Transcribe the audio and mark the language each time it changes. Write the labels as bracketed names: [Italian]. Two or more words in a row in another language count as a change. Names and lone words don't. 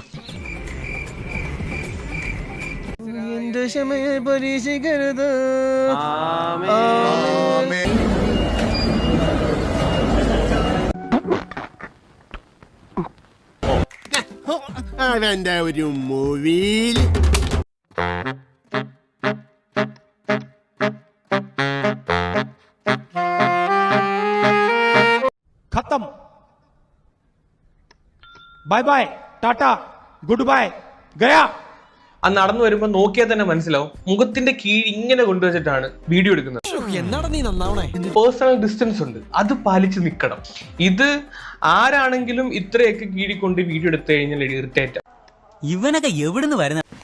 [Malayalam] എന്റെ ക്ഷമയെ പരീക്ഷിക്കരുത്. അവന്റെ ഒരു മൂവിയിൽ [English] खत्म bye bye tata good bye गया. [Malayalam] ആ നടന്നു വരുമ്പോ നോക്കിയാൽ തന്നെ മനസ്സിലാവും മുഖത്തിന്റെ കീഴ് ഇങ്ങനെ കൊണ്ടുവച്ചിട്ടാണ് വീഡിയോ എടുക്കുന്നത്. [English] personal distance [Malayalam] ഉണ്ട്, അത് പാലിച്ച് നിൽക്കണം. ഇത് ആരാണെങ്കിലും ഇത്രയൊക്കെ കീഴി കൊണ്ട് വീഡിയോ എടുത്തു കഴിഞ്ഞാൽ ഇറിറ്റേറ്റ്. ഇവനൊക്കെ എവിടുന്ന് വരുന്ന